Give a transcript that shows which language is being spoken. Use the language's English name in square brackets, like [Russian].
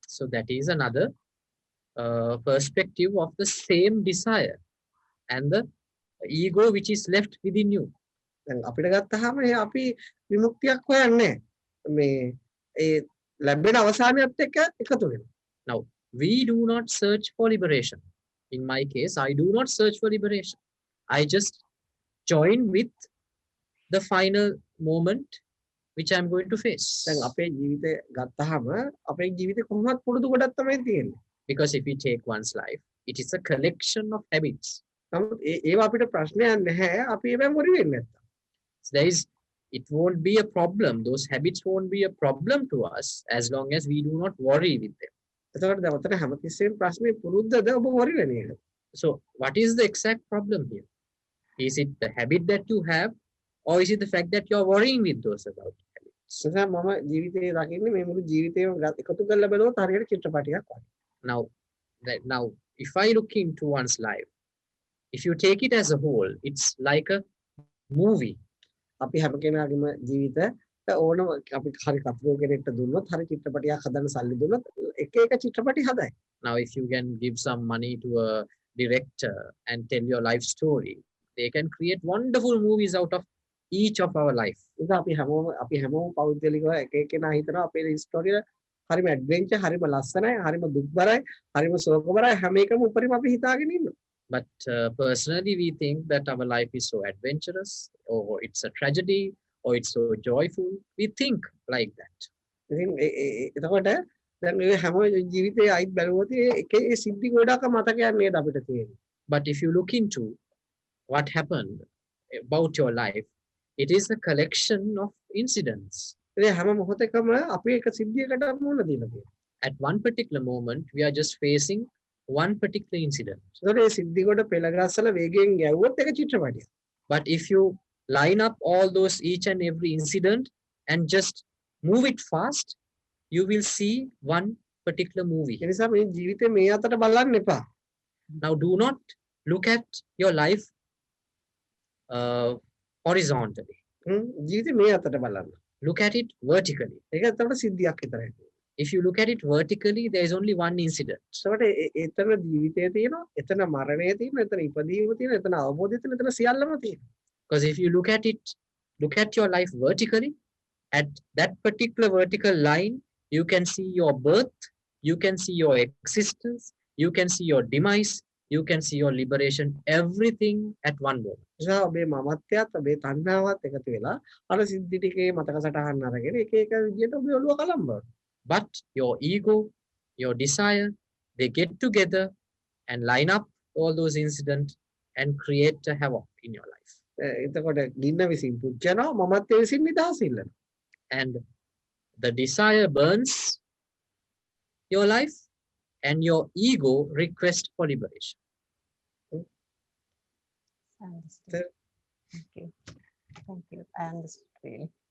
[English] So that is another perspective of the same desire and the ego which is left within you. [Sinhala] දැන් අපිට ගත්තාම අපි විමුක්තියක් හොයන්නේ මේ ඒ ලැබෙන අවසානයත් එක්ක එකතු වෙනවා. [English] Now we do not search for liberation. In my case, I do not search for liberation. I just join with the final moment which I'm going to face. [Sinhala] දැන් අපේ ජීවිතේ ගත්තාම අපේ ජීවිතේ කොහොමවත් පුරුදු කොටක් තමයි තියෙන්නේ. [English] Because if we take one's life, it is a collection of habits. [Sinhala] නමුත් ඒවා අපිට ප්‍රශ්නයක් නැහැ. අපි ඒවෙන් වරි වෙන්නේ නැත්තම්. [English] There is, it won't be a problem. Those habits won't be a problem to us as long as we do not worry with them. [Sinhala] එතකොට දැන් ඔතන හැමතිස්සෙම ප්‍රශ්නේ පුරුද්දද ඔබ වරි වෙන එක. [English] So what is the exact problem here? Is it the habit that you have, or is it the fact that you are worrying with those about habits? [Sinhala] නිසා මම ජීවිතේ දකින්නේ මේ මුළු ජීවිතේම එකතු කරලා බලුවොත් හරියට චිත්‍රපටයක් වගේ. [English] Now if I look into one's life, if you take it as a whole, it's like a movie. [Sinhala] අපි හැම කෙනාගේම ජීවිත ඕනම අපි හරි කතුරු කෙනෙක්ට දුන්නොත් හරි චිත්‍රපටයක් හදන්න සල්ලි දුන්නොත් එක එක චිත්‍රපටි හදයි. [English] Now if you can give some money to a director and tell your life story, they can create wonderful movies out of each of our life. [Sinhala] ඉතින් අපි හැමෝම පෞද්ගලිකව එක එකනා හිතනවා අපේ ස්ටෝරිය හරිම ඇඩ්වෙන්චර් හරිම ලස්සනයි හරිම දුක්බරයි හරිම සෝකබරයි හැම එකම උඩරිම අපි හිතාගෙන ඉන්නවා. [English] But personally, we think that our life is so adventurous, or it's a tragedy, or it's so joyful. We think like that. [Sinhala] එතකොට දැන් මේ හැම ජීවිතේ අයිත් බැලුවොත් ඒකේ සිද්ධි ගොඩක් මතකයක් නේද අපිට තියෙන්නේ. [English] But if you look into what happened about your life, it is a collection of incidents. [Sinhala] ඒ හැම මොහොතකම අපි එක සිද්ධියකට මුහුණ දීලා තියෙනවා. [English] At one particular moment, we are just facing one particular incident. [Sinhala] ඒතකොට ඒ සිද්ධි කොට පෙළගස්සලා වේගයෙන් ගැව්වොත් ඒක චිත්‍රපටියක්. [English] But if you line up all those each and every incident and just move it fast, you will see one particular movie. [Sinhala] ඒ නිසා මේ ජීවිතේ මේ අතට බලන්න එපා. [English] Now do not look at your life horizontally. [Sinhala] ජීවිතේ මේ අතට බලන්න. [English] Look at it vertically. [Sinhala] ඒක තමයි සිද්ධියක් විතරයි. [English] If you look at it vertically, there is only one incident. [Sinhala] ඒකට එතන ජීවිතය තියෙනවා, එතන මරණය තියෙනවා, එතන ඉපදීම තියෙනවා, එතන අවබෝධය තියෙනවා, එතන සියල්ලම තියෙනවා. [English] Because if you look at your life vertically, at that particular vertical line, you can see your birth, you can see your existence, you can see your demise, you can see your liberation, everything at one moment. [Sinhala] නිසා ඔබේ මමත්වයත් ඔබේ තණ්හාවත් එකතු වෙලා අර සිද්ධි ටිකේ මතක සටහන් අරගෙන එක එක විදියට ඔබේ ඔළුව කලම්බනවා. [English] But your ego, your desire, they get together and line up all those incidents and create a havoc in your life. [Sinhala] එතකොට ගින්න විසින් පුච්චනවා මමත්වයේ විසින් නිදහස ඉල්ලනවා. [English] And the desire burns your life and your ego requests for liberation. Understood. Thank you. I understood really.